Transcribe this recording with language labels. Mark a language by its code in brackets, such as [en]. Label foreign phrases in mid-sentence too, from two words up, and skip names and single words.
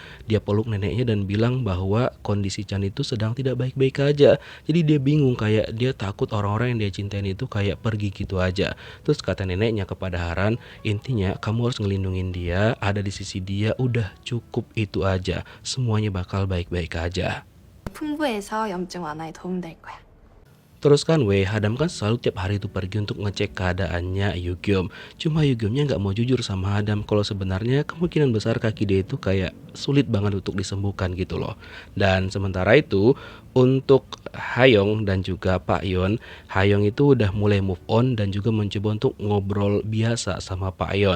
[id] Dia peluk neneknya dan bilang bahwa kondisi Chan itu sedang tidak baik-baik aja. Jadi dia bingung kayak dia takut orang-orang yang dia cintain itu kayak pergi gitu aja. Terus kata neneknya kepada Haran, intinya kamu harus ngelindungin dia, ada di sisi dia, udah cukup itu aja. Semuanya bakal baik-baik aja. [ko] 풍부해서 염증 완화에 도움될 거야. [id] Terus kan Wei Hadam kan selalu tiap hari itu pergi untuk ngecek keadaannya Yugyeom. Cuma Yugyeomnya nggak mau jujur sama Hadam kalau sebenarnya kemungkinan besar kaki dia itu kayak sulit banget untuk disembuhkan gitu loh. Dan sementara itu untuk Hayong dan juga Pak Yon, Hayong itu udah mulai [en] move on [id] dan juga mencoba untuk ngobrol biasa sama Pak Yon.